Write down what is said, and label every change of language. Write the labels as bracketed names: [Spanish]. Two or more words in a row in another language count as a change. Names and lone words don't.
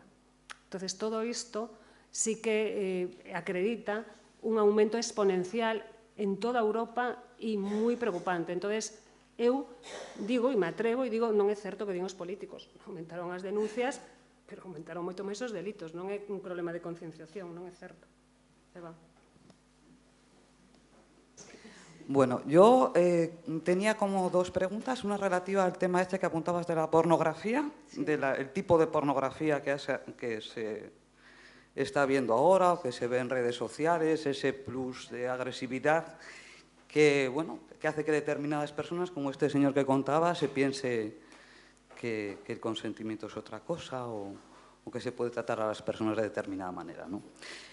[Galician] Entonces, todo isto sí que acredita un aumento exponencial en toda Europa e moi preocupante. Entonces, eu digo, e me atrevo, e digo, non é certo que din os políticos. Aumentaron as denuncias, pero aumentaron moito máis os delitos. Non é un problema de concienciación, non é certo. Eva. [Spanish] Bueno, yo tenía como dos preguntas, una relativa al tema este que apuntabas de la pornografía, sí, del tipo de pornografía que se está viendo ahora, que se ve en redes sociales, ese plus de agresividad que, bueno, que hace que determinadas personas, como este señor que contaba, se piense que el consentimiento es otra cosa o que se puede tratar a las personas de determinada manera, ¿no?